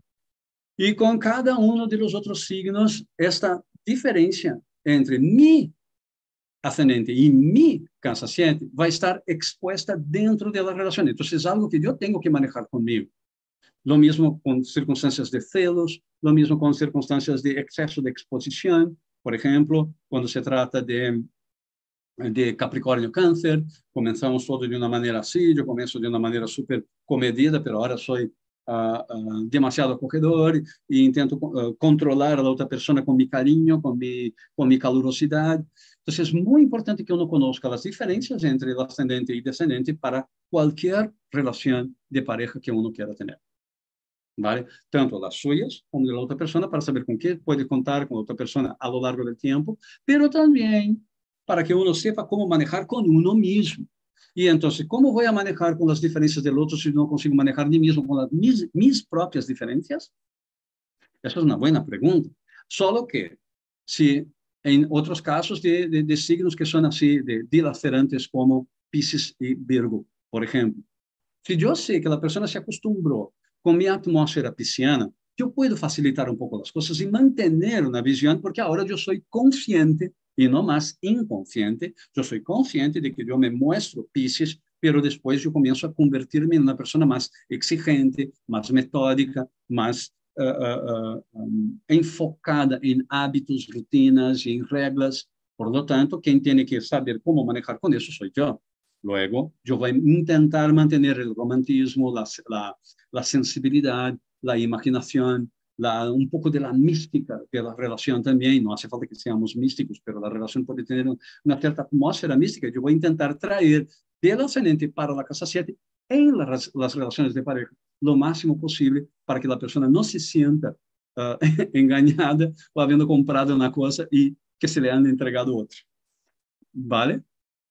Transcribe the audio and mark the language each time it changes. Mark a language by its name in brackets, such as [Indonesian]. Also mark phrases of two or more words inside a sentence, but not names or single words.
[Spanish] Y con cada uno de los otros signos, esta diferencia entre mi ascendente y mi casa 7 [Portuguese] vai estar [Spanish] expuesta dentro de la relación. Entonces es algo que yo tengo que manejar conmigo. Lo mismo con circunstancias de celos, lo mismo con circunstancias de exceso de exposición. Por ejemplo, cuando se trata de Capricórnio Câncer, comenzamos todo de [Portuguese] uma maneira assim, eu começo de uma maneira super comedida, pero agora sou demasiado acogedor e intento controlar a outra pessoa com meu carinho, com minha calorosidade. Então, é muito importante [Spanish] que uno conozca [Portuguese] as diferenças entre ascendente e descendente para qualquer relação [Spanish] de pareja que uno [Portuguese] queira ter. ¿Vale? Tanto as suyas como [Spanish] de la [Portuguese] outra pessoa, para saber com que pode contar com a outra pessoa [Spanish] a lo largo [Portuguese] do tempo, pero também para [Spanish] que uno sepa [Portuguese] como manejar com uno mesmo. E então, como vou manejar com as diferenças do outro se não consigo manejar de mesmo com as minhas próprias diferenças? Essa é uma boa pergunta. Só que, se em outros casos de signos que são assim, de dilacerantes como Piscis e Virgo, por exemplo, se eu sei que a pessoa se acostumou com minha atmosfera pisciana, eu posso facilitar um pouco as coisas e manter uma visão, porque agora eu sou consciente e não mais inconsciente. Eu sou consciente de que eu me mostro Piscis, pero depois eu começo a convertir-me em uma pessoa mais exigente, mais metódica, mais enfocada em hábitos, rutinas e em regras. [Spanish] Por lo tanto, [Portuguese] quem tem que saber como manejar com isso sou eu. [Spanish] Luego, yo voy a intentar mantener el romantismo, la sensibilidad, la imaginación, un poco de la mística de la relación también. No hace falta que seamos místicos, pero la relación puede tener una cierta atmósfera mística. Yo voy a intentar traer del ascendente para la casa 7 en las relaciones de pareja lo máximo posible para que la persona no se sienta engañada o habiendo comprado una cosa y que se le han entregado otra.